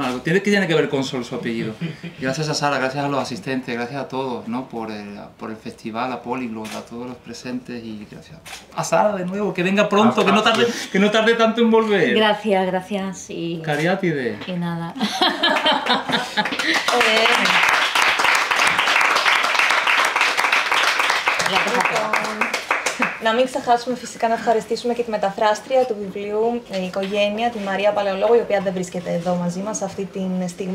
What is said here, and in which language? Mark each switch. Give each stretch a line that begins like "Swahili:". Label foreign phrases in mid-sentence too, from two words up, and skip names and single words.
Spanish: Algo tiene que ver con Sol su apellido. Gracias a Sara, gracias a los asistentes, gracias a todos, ¿no? Por el festival, a Polyglot, a todos los presentes y gracias a Sara de nuevo, que venga pronto, que no tarde tanto en volver. Gracias y Cariátide. nada.
Greek: Να μην ξεχάσουμε φυσικά να ευχαριστήσουμε και τη μεταφράστρια του βιβλίου, η οικογένεια, τη Μαρία Παλαιολόγο, η οποία δεν βρίσκεται εδώ μαζί μας αυτή τη στιγμή.